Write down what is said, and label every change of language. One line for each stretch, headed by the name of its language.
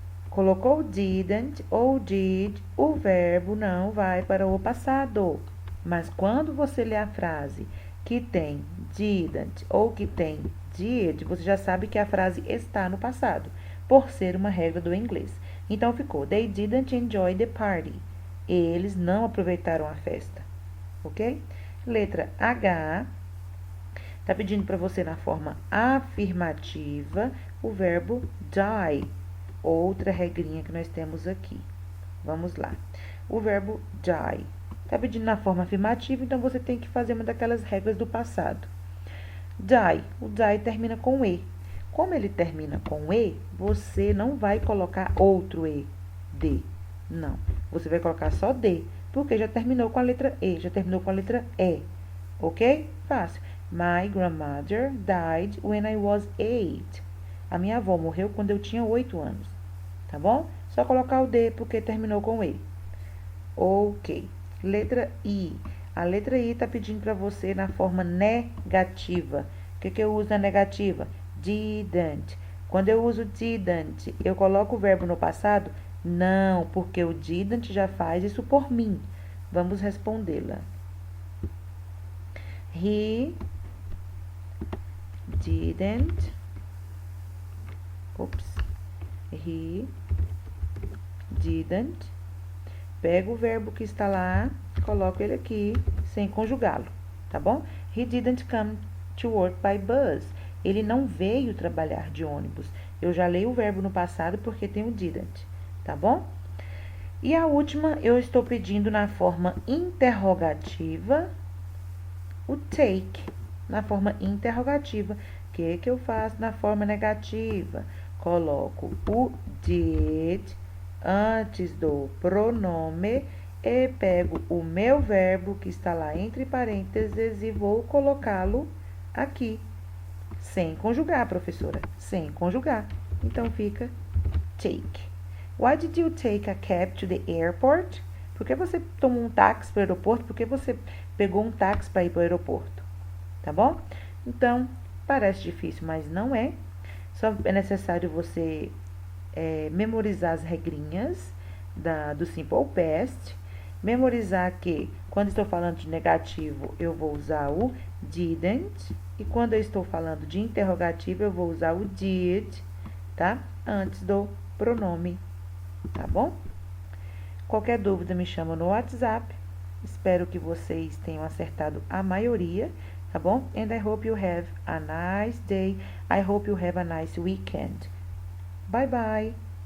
Portuguese: Colocou didn't ou did, o verbo não vai para o passado. Mas quando você lê a frase que tem didn't ou que tem did, você já sabe que a frase está no passado, por ser uma regra do inglês.
English: Então, ficou, they didn't enjoy the party.
Portuguese: Eles não aproveitaram a festa. Ok? Letra H. Está pedindo para você, na forma afirmativa, o verbo die. Outra regrinha que nós temos aqui. Vamos lá. O verbo die. Está pedindo na forma afirmativa, então você tem que fazer uma daquelas regras do passado. Die. O die termina com E. Como ele termina com E, você não vai colocar outro E, D. Não. Você vai colocar só D, porque já terminou com a letra E, já terminou com a letra E. Ok? Fácil.
English: My grandmother died when I was 8.
Portuguese: A minha avó morreu quando eu tinha 8 anos. Tá bom? Só colocar o D, porque terminou com E. Ok. Letra I. A letra I está pedindo para você na forma negativa. O que eu uso na negativa? Didn't. Quando eu uso didn't, eu coloco o verbo no passado? Não, porque o didn't já faz isso por mim. Vamos respondê-la.
English: He didn't.
Portuguese: He didn't. Pega o verbo que está lá, coloco ele aqui, sem conjugá-lo, tá bom?
English: He didn't come to work by bus.
Portuguese: Ele não veio trabalhar de ônibus. Eu já leio o verbo no passado porque tem o didn't, tá bom? E a última, eu estou pedindo na forma interrogativa o take. Na forma interrogativa. O que eu faço na forma negativa? Coloco o did antes do pronome e pego o meu verbo que está lá entre parênteses e vou colocá-lo aqui. Sem conjugar, professora. Sem conjugar. Então, fica take.
English: Why did you take a cab to the airport?
Portuguese: Por que você tomou um táxi para o aeroporto? Por que você pegou um táxi para ir para o aeroporto? Tá bom? Então, parece difícil, mas não é. Só é necessário você memorizar as regrinhas do Simple Past. Memorizar que, quando estou falando de negativo, eu vou usar o didn't. E quando eu estou falando de interrogativo, eu vou usar o did, tá? Antes do pronome, tá bom? Qualquer dúvida me chama no WhatsApp. Espero que vocês tenham acertado a maioria, tá bom?
English: And I hope you have a nice day. I hope you have a nice weekend. Bye bye.